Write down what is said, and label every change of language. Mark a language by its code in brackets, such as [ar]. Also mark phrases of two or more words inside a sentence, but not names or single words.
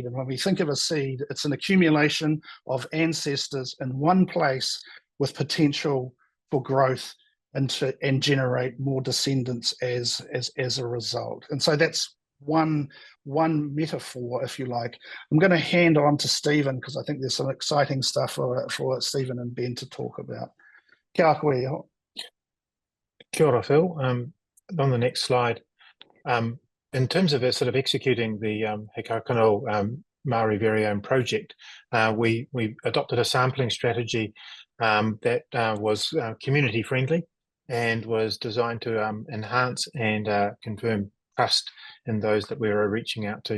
[en] And when we think of a seed, it's an accumulation of ancestors in one place with potential for growth and generate more descendants as a result. And so that's one metaphor, if you like. I'm going to hand on to Stephen because I think there's some exciting stuff for Stephen and Ben to talk about. [mi] Kia koe. Kia ora, Phil. [en] On the next slide, in terms of sort of executing the Kākano Māori Variome project, we adopted a sampling strategy that was community friendly and was designed to enhance and confirm trust in those that we were reaching out to.